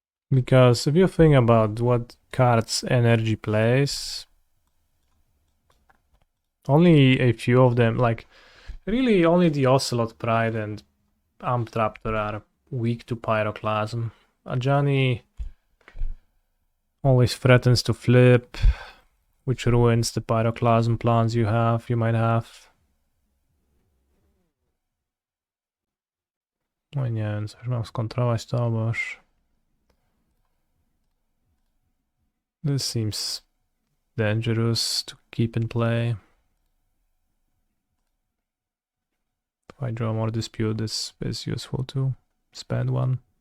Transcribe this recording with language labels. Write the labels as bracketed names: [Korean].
[English] Because if you think about what cards energy plays, only a few of them, like really only the Ocelot Pride and Amptraptor are weak to Pyroclasm. Ajani always threatens to flip, which ruins the Pyroclasm plans you might have. [Polish] No nie wiem, coś mam skontrować to, bo już... [English] This seems dangerous to keep in play. If I draw more dispute, this is useful to spend one.